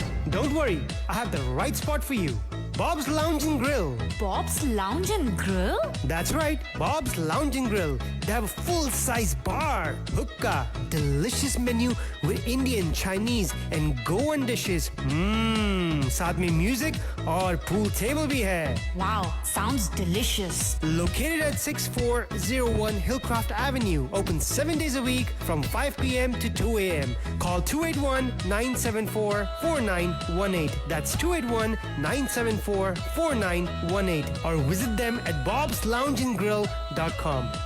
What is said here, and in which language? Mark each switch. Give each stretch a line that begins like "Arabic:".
English: Don't worry, I have the right spot for you. Bob's Lounge and Grill. Bob's Lounge and Grill? That's right, Bob's Lounge and Grill. They have a full-size bar, hookah, delicious menu with Indian, Chinese and Goan dishes.
Hindi: साथ में music और pool table भी है.
English: Wow, sounds delicious. Located at 6401 Hillcroft Avenue. Open 7 days a week from 5 p.m. to 2 a.m. Call 281-974-4918. That's 281-974-4918. Or visit them at bobsloungeandgrill.com.